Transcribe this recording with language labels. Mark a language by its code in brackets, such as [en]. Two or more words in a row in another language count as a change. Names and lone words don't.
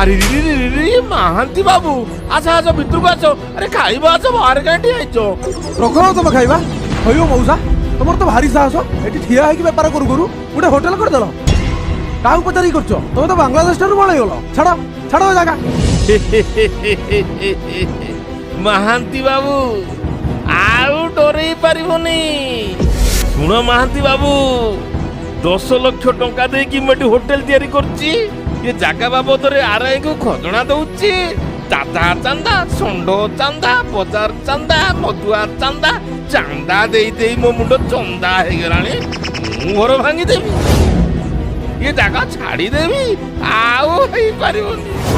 [bn] আরে মহান্তি বাবু আচ্ছা আচ্ছা ভিতরକୁ আস আরে খাইবা আস বাহারে কাটি আইছো [or] ରଖ ତମେ ଖାଇବା କହିବ ମଉସା ତମର ତ ଭାରି ସାହସ ଏଠି ଠିଆ ହେଇକି ବେପାର କରୁ କରୁ ଗୋଟେ ହୋଟେଲ କରିଦେଲ କାହାକୁ ପଚାରିକି କରୁଛ ତମେ ତ ବାଂଲାଦେଶ ଠାରୁ ପଳେଇଗଲ ଛାଡ ଛାଡ ଏ ଜାଗା ମହାନ୍ତି ବାବୁ ଆଉ ଡରେଇ ପାରିବନି ଶୁଣ ମହାନ୍ତି ବାବୁ 10 ଲକ୍ଷ ଟଙ୍କା ଦେଇକି ମୁଁ ଏଠି ହୋଟେଲ ତିଆରି କରୁଛି ଏ ଜାଗା ବାବଦରେ ଆରଆଇ କୁ ଖଜଣା ଦଉଛି ଦାଦା ଚାନ୍ଦା ଷଣ୍ଢ ଚାନ୍ଦା ବଜାର ଚାନ୍ଦା ମଦୁଆ ଚାନ୍ଦା ଚାନ୍ଦା ଦେଇ ଦେଇ ମୋ ମୁଣ୍ଡ ଚନ୍ଦା ହେଇଗଲାଣି ମୁଁ ଘର ଭାଙ୍ଗିଦେବି ଏ ଜାଗା ଛାଡ଼ିଦେବି ଆଉ ହେଇପାରିବନି